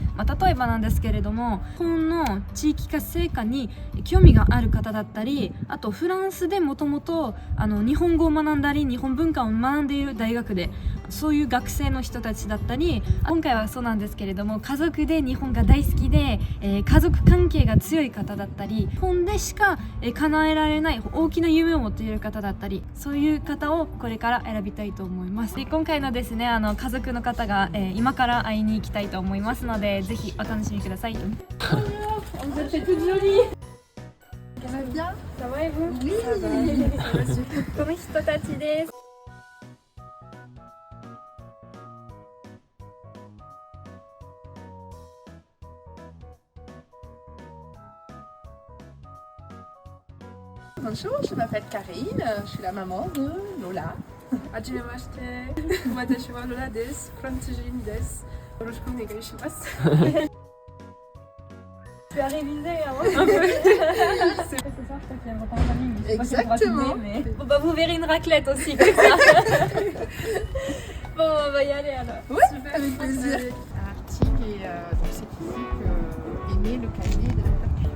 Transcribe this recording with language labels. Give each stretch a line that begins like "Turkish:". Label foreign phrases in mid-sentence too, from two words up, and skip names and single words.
Japanese: 例えばなんですけれども、日本の地域活性化に興味がある方だったり、あとフランスでもともと日本語を学んだり日本文化を学んでいる大学でそういう学生の人たちだったり、今回はそうなんですけれども、家族で日本が大好きで、家族関係が強い方だったり、日本でしか叶えられない大きな夢を持っている方だったり、そういう方をこれから選びたいと思います。で、今回のですね、家族の方が、今から会いに行きたいと思いますので、ぜひお楽しみください。この人たちです。
French: Bonjour, je m'appelle Karine, je suis la maman de Lola.
Japanese: はじめまして、私はローラです、フランス人です. よろしくお願いします.
French: Tu as révisé avant un peu. Ce soir, je t'ai repas en famille, mais je sais pas si on pourra Exactement. filmer, mais... Bon, vous verrez une raclette aussi, comme ça. Bon, on va y aller alors. Oui, avec plaisir. Arctique et donc c'est ici qu'est né le cahier de la peinture.